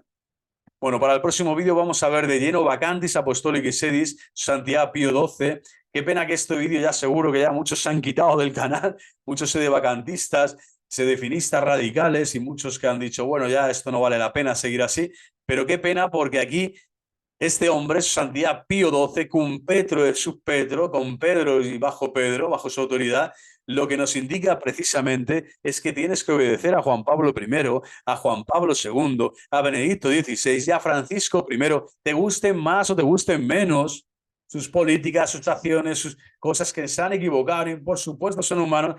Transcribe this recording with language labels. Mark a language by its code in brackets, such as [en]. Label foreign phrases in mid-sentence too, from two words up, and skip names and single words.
[es] Bueno, para el próximo vídeo vamos a ver de lleno Vacantis Apostolicae Sedis, Santidad Pío XII. Qué pena que este vídeo ya seguro que ya muchos se han quitado del canal, muchos sedevacantistas, sedefinistas radicales y muchos que han dicho, bueno, ya esto no vale la pena seguir así, pero qué pena porque aquí este hombre, su santidad Pío XII, [la] cum Petro et sub Petro, [es] con Pedro y bajo Pedro, bajo su autoridad, lo que nos indica precisamente es que tienes que obedecer a Juan Pablo I, a Juan Pablo II, a Benedicto XVI y a Francisco I, te gusten más o te gusten menos sus políticas, sus acciones, sus cosas que se han equivocado y por supuesto son humanos,